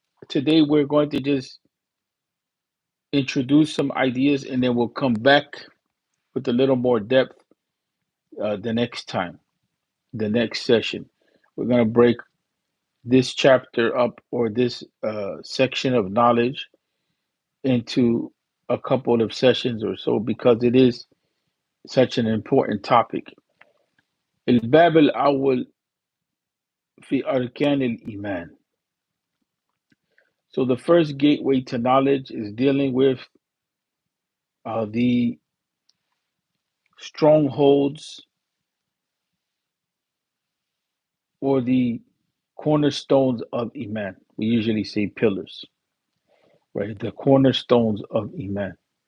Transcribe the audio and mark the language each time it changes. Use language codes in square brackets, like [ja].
[en] Today, we're going to just introduce some ideas and then we'll come back with a little more depth the next time, the next session. We're going to break this chapter up or this section of knowledge into a couple of sessions or so because it is such an important topic. [ar] الباب الأول في أركان الإيمان. [en] So the first gateway to knowledge is dealing with the strongholds or the cornerstones of Iman. We usually say pillars, right? The cornerstones of Iman.